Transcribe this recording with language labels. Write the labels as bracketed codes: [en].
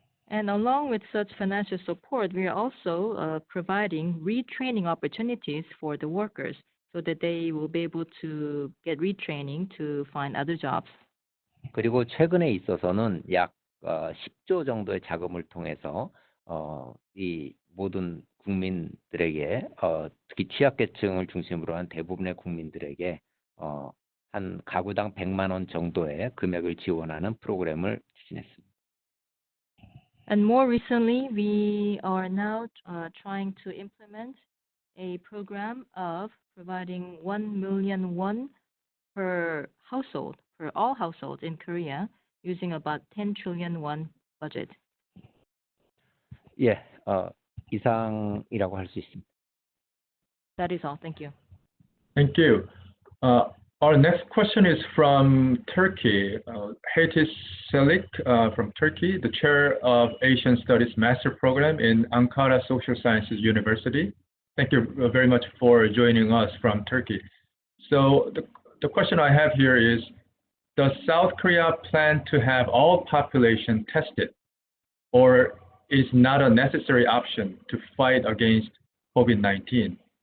[en] And along with such financial support, we are also providing retraining opportunities for the workers so that they will be able to get retraining to find other jobs. [ko] 그리고 최근에 있어서는 약 10조 정도의 자금을 통해서 이 모든 국민들에게 특히 취약계층을 중심으로 한 대부분의 국민들에게 한 가구당 100만 원 정도의 금액을 지원하는 프로그램을 추진했습니다. [en] And more recently, we are now trying to implement a program of providing 1 million won per household, for all households in Korea, using about 10 trillion won budget. [ko] 예, 이상이라고 할 수 있습니다. [en] That is all. Thank you. Thank you. Our next question is from Turkey. Hatis Selik from Turkey, the chair of Asian Studies Master Program in Ankara Social Sciences University. Thank you very much for joining us from Turkey. So the question I have here is, does South Korea plan to have all population tested, or is not a necessary option to fight against COVID-19?